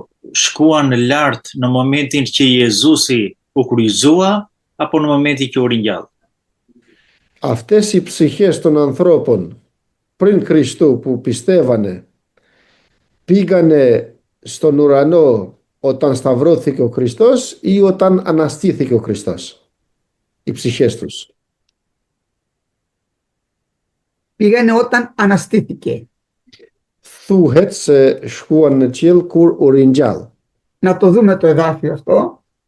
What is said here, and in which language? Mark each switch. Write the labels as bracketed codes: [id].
[sq] Shkuan lart në momentin që Jezusi u kryqëzua apo në momentin që u ringjall. [el] Αυτές οι ψυχές των ανθρώπων πριν Χριστού που πιστεύανε πήγανε στον ουρανό όταν σταυρώθηκε ο Χριστός ή όταν αναστήθηκε ο Χριστός. Οι ψυχές τους. Πήγανε όταν αναστήθηκε. [sq] Thuhet se shkuan në qiell kur u ringjall. [el] Να το δούμε το εδάφιο αυτό.